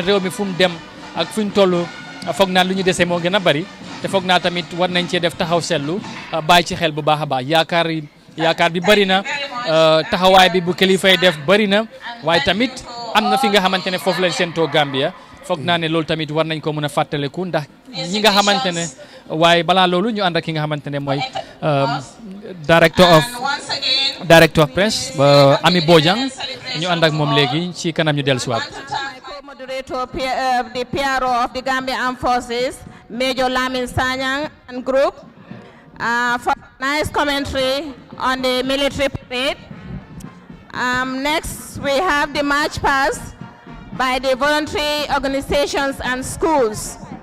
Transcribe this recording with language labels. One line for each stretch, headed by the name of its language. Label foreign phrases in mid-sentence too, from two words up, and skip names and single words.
Wolof: réew mi fu mu dem ak fu ñu toll foog naa lu ñu desee moo gën a bari te foog naa tamit war nañ cee def taxaw seetlu bàyyi ci xel bu baax a baax yaakaar bi bari na taxawaay bi bu kilifay def bari na waaye tamit am na fi nga xamante ne foofu lañ séentoo Gambia foog naa ne loolu tamit war nañ ko mën a fàttaliku ndax ñi nga xamante ne waaye balaa loolu ñu ànd ak ki nga xamante ne mooy
English: director of press
Wolof: Ami Bojang ñu ànd ak moom léegi ci kanam ñu dellusiwaat.
English: Co-moderator the PRO of the Gambia Armed Forces, Major Lamin Sanyang and group, for nice commentary on the military parade. Next, we have the march past by the voluntary organizations and schools.